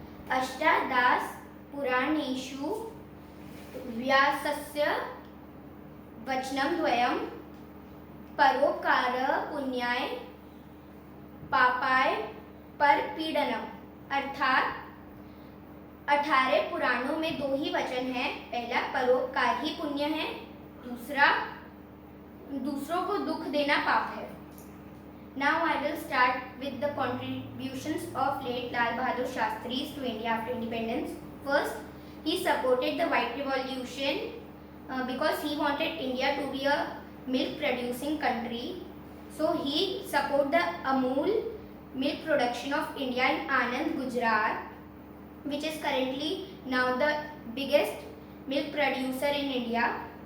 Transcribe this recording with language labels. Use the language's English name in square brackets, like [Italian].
[Sanskrit] Ashtadas Puraneshu Vyasasya Vachnam Dvayam Paropkara Punyay Papay पर पीड़नम, [Hindi] अर्थात 18 पुराणों में 2 ही वचन हैं. पहला परोपकार ही पुण्य है, दूसरा दूसरों को दुख देना पाप है. [English] Now I will start with the contributions of late Lal Bahadur Shastri to India after independence. First, he supported the White Revolution because he wanted India to be a milk producing country. So he supported the Amul milk production of India in Anand, Gujarat, which is currently now the biggest milk producer in India.